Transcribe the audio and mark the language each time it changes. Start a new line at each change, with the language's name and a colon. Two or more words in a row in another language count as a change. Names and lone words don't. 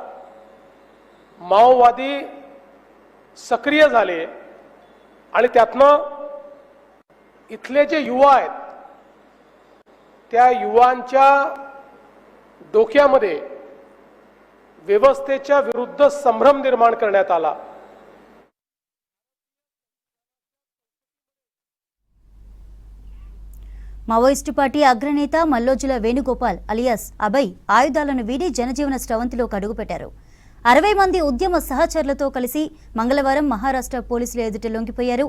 Marathi: माओवादी सक्रिय झाले आणि त्यातनं इथले जे युवा आहेत त्या युवांच्या डोक्यामध्ये व्यवस्थेच्या विरुद्ध संभ्रम निर्माण करण्यात आला.
Telugu: మావోయిస్టు పార్టీ అగ్రనేత మల్లోజుల వేణుగోపాల్ అలియాస్ అభయ్ ఆయుధాలను వీడి జనజీవన స్రవంతిలోకి అడుగుపెట్టారు. 60 మంది ఉద్యమ సహచరులతో కలిసి మంగళవారం మహారాష్ట్ర పోలీసుల ఎదుట లొంగిపోయారు.